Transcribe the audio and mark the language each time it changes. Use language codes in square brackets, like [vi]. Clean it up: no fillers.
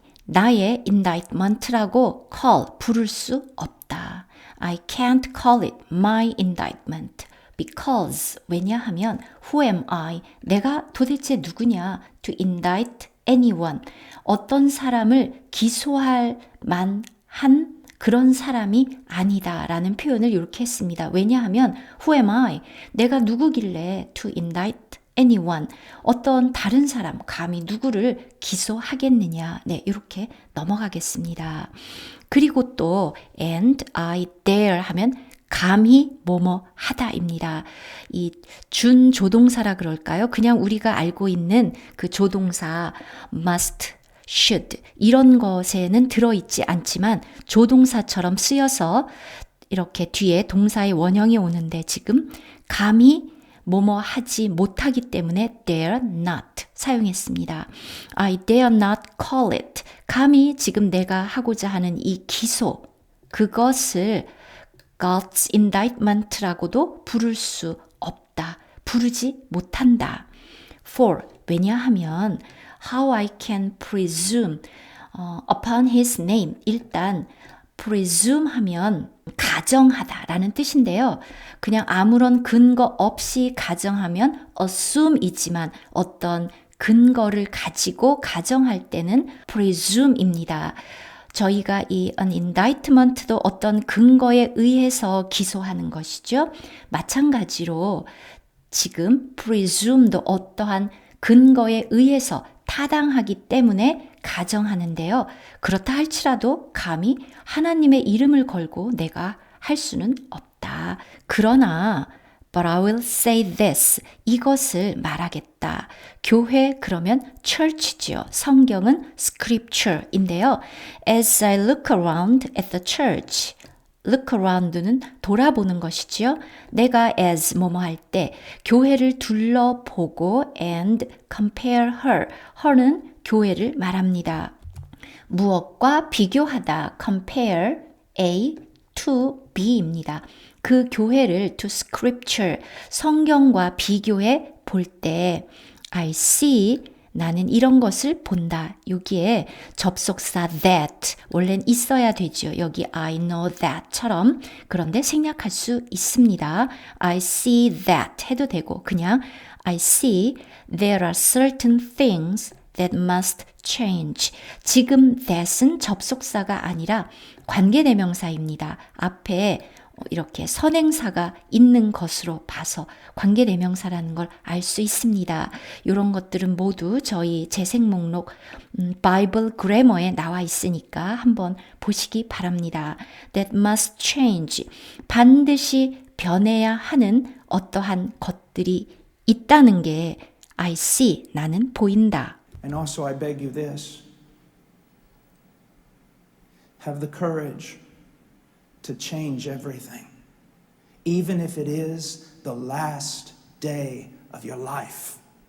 [ko] 나의 indictment라고 call, 부를 수 없다. [en] I can't call it my indictment. Because, 왜냐하면 who am I? [ko] 내가 도대체 누구냐? [en] To indict anyone. [ko] 어떤 사람을 기소할 만한 그런 사람이 아니다 라는 표현을 이렇게 했습니다. [en] 왜냐하면 who am I? [ko] 내가 누구길래 [en] to indict anyone. [ko] 어떤 다른 사람, 감히 누구를 기소하겠느냐. 네, 이렇게 넘어가겠습니다. 그리고 또 [en] and I dare [ko] 하면 감히 뭐뭐 하다입니다. 이 준조동사라 그럴까요? 그냥 우리가 알고 있는 그 조동사 must, should 이런 것에는 들어있지 않지만 조동사처럼 쓰여서 이렇게 뒤에 동사의 원형이 오는데 지금 감히 뭐뭐 하지 못하기 때문에 dare not 사용했습니다. [en] I dare not call it. [ko] 감히 지금 내가 하고자 하는 이 기소, 그것을 God's indictment라고도 부를 수 없다. 부르지 못한다. [en] For, 왜냐하면 how I can presume upon his name. [ko] 일단 presume 하면 가정하다라는 뜻인데요. 그냥 아무런 근거 없이 가정하면 assume이지만 어떤 근거를 가지고 가정할 때는 presume입니다. 저희가 이 an indictment도 어떤 근거에 의해서 기소하는 것이죠. 마찬가지로 지금 presume도 어떠한 근거에 의해서 타당하기 때문에 가정하는데요. 그렇다 할지라도 감히 하나님의 이름을 걸고 내가 할 수는 없다. [en] 그러나 But I will say this. [ko] 이것을 말하겠다. 교회 그러면 church지요. 성경은 scripture인데요. [en] As I look around at the church. [ko] look around는 돌아보는 것이지요. 내가 as 뭐뭐 할 때 교회를 둘러보고 [en] and compare her. [ko] her는 교회를 말합니다. 무엇과 비교하다 compare A to B입니다. 그 교회를 to scripture, 성경과 비교해 볼 때 [en] I see, [ko] 나는 이런 것을 본다. 여기에 접속사 that, 원래는 있어야 되죠. 여기 I know that처럼. 그런데 생략할 수 있습니다. [en] I see that [ko] 해도 되고 그냥 [en] I see there are certain things that must change. [ko] 지금 that은 접속사가 아니라 관계대명사입니다. 앞에 이렇게 선행사가 있는 것으로 봐서 관계대명사라는 걸 알 수 있습니다. 이런 것들은 모두 저희 재생 목록 바이블 그래머에 나와 있으니까 한번 보시기 바랍니다. [en] That must change. [ko] 반드시 변해야 하는 어떠한 것들이 있다는 게 [en] I see, [ko] 나는 보인다. [en] And also I beg you this. Have the courage to change everything, even if it is the last day of your life.